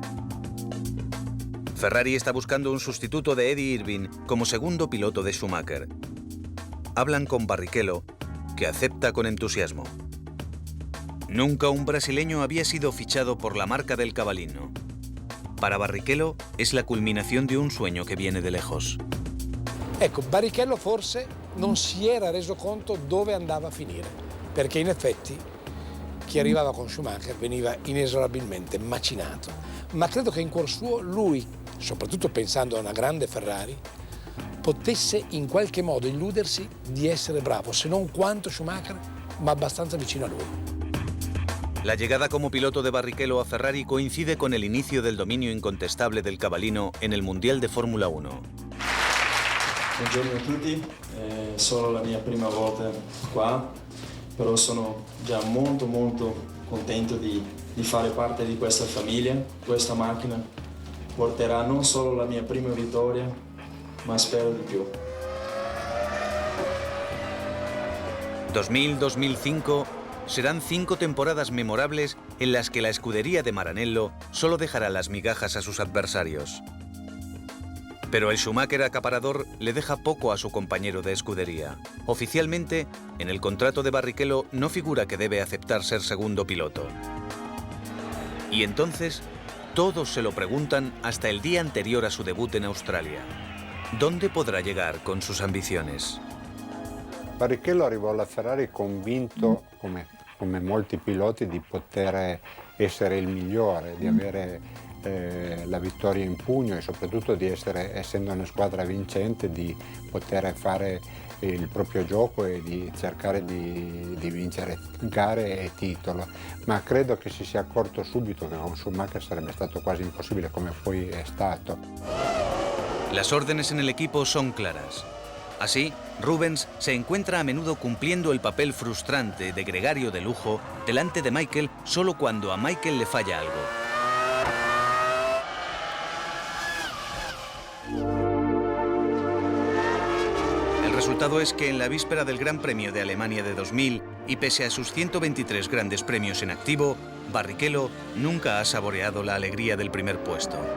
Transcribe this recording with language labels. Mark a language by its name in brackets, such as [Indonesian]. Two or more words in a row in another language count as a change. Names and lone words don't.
[Spanish] Ferrari está buscando un sustituto de Eddie Irvine como segundo piloto de Schumacher. Hablan con Barrichello, que acepta con entusiasmo. Nunca un brasileño había sido fichado por la marca del Cavallino. Para Barrichello es la culminación de un sueño que viene de lejos. [Italian] Ecco, Barrichello forse non si era reso conto dove andava a finire, perché in effetti chi arrivava con Schumacher veniva inesorabilmente macinato. Ma credo che in cuor suo lui, soprattutto pensando a una grande Ferrari, potesse in qualche modo illudersi di essere bravo, se non quanto Schumacher, ma abbastanza vicino a lui. [Spanish] La llegada como piloto de Barrichello a Ferrari coincide con el inicio del dominio incontestable del Cavallino en el Mundial de Fórmula 1. [Italian] Buongiorno a tutti, è solo la mia prima volta qua, però sono già molto contento di fare parte di questa famiglia. Questa macchina porterà non solo la mia prima vittoria, ma spero di più. [Spanish] 2000-2005 serán 5 temporadas memorables en las que la escudería de Maranello solo dejará las migajas a sus adversarios. Pero el Schumacher acaparador le deja poco a su compañero de escudería. Oficialmente, en el contrato de Barrichello no figura que debe aceptar ser segundo piloto. Y entonces, todos se lo preguntan hasta el día anterior a su debut en Australia. ¿Dónde podrá llegar con sus ambiciones? [Italian] Barrichello arrivò alla Ferrari convinto, come molti piloti, di poter essere il migliore, di avere la vittoria in pugno e soprattutto di essere, essendo una squadra vincente, di poter fare il proprio gioco e di cercare di vincere gare e titolo. Ma credo che si sia accorto subito che con Schumacher sarebbe stato quasi imposible, come poi è stato. [Spanish] Las órdenes en el equipo son claras. Así, Rubens se encuentra a menudo cumpliendo el papel frustrante de gregario de lujo delante de Michael solo cuando a Michael le falla algo. El resultado es que en la víspera del Gran Premio de Alemania de 2000, y pese a sus 123 grandes premios en activo, Barrichello nunca ha saboreado la alegría del primer puesto.